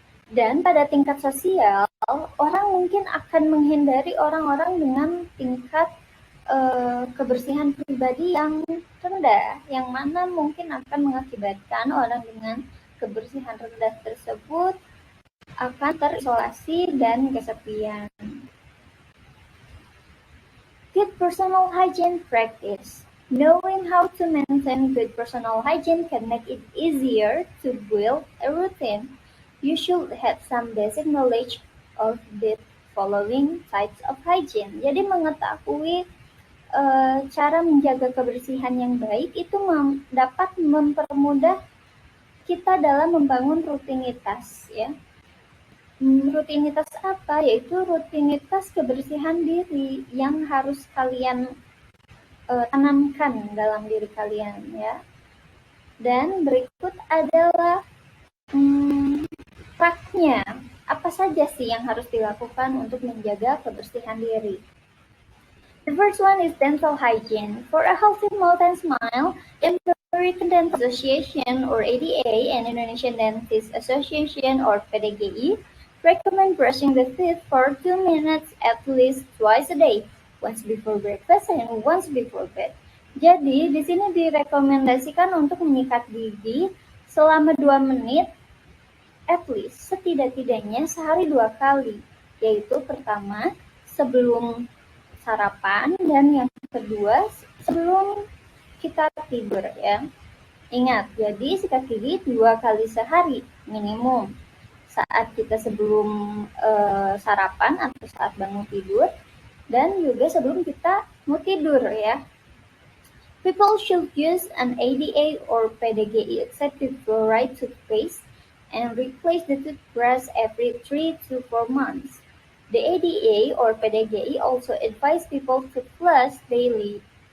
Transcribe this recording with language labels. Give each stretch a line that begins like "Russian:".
Indonesian: Dan pada tingkat sosial, orang mungkin akan menghindari orang-orang dengan tingkat kebersihan pribadi yang rendah, yang mana mungkin akan mengakibatkan orang dengan kebersihan rendah tersebut akan terisolasi dan kesepian.
English: Good personal hygiene practice. Knowing how to maintain good personal hygiene can make it easier to build a routine. You should have some basic knowledge of the following types of hygiene.
Indonesian: Jadi mengetahui cara menjaga kebersihan yang baik itu dapat mempermudah kita dalam membangun rutinitas ya. Rutinitas apa? Yaitu rutinitas kebersihan diri yang harus kalian tanamkan dalam diri kalian ya. Dan berikut adalah praknya. Apa saja sih yang harus dilakukan untuk menjaga kebersihan diri?
English: The first one is dental hygiene. For a healthy mouth and smile, the American Dental Association or ADA and Indonesian Dentist Association or PDGI recommend brushing the teeth for 2 minutes at least twice a day, once before breakfast and once before bed.
Indonesian: Jadi di sini direkomendasikan untuk menyikat gigi selama 2 menit
English: at least,
Indonesian: setidak-tidaknya sehari 2 kali, yaitu pertama sebelum sarapan dan yang kedua sebelum kita tidur ya. Ingat, jadi sikat gigi 2 kali sehari minimum, saat kita sebelum sarapan atau saat bangun tidur, dan juga sebelum kita mau tidur ya.
English: People should use an ADA or PDGI accepted fluoride toothpaste and replace the toothbrush every 3 to 4 months. The ADA or PDGI also advise people to floss daily.